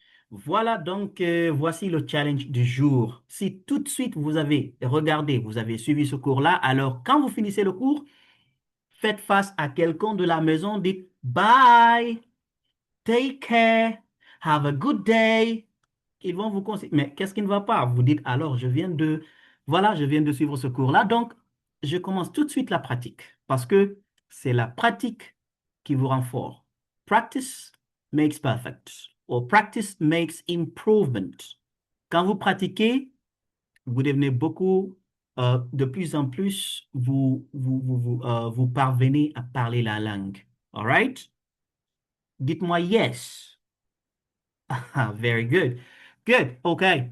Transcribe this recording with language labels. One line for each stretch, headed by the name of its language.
French: Voilà donc, voici le challenge du jour. Si tout de suite vous avez regardé, vous avez suivi ce cours-là, alors quand vous finissez le cours, faites face à quelqu'un de la maison, dites
English: bye, take care, have a good day.
French: ils vont vous conseiller. Mais qu'est-ce qui ne va pas? Vous dites, alors, voilà, je viens de suivre ce cours-là. Donc, je commence tout de suite la pratique parce que c'est la pratique qui vous rend fort.
English: Practice makes perfect. Or practice makes improvement.
French: Quand vous pratiquez, vous devenez de plus en plus, vous parvenez à parler la langue.
English: All right?
French: Dites-moi
English: yes. Ah, very good. Good. OK.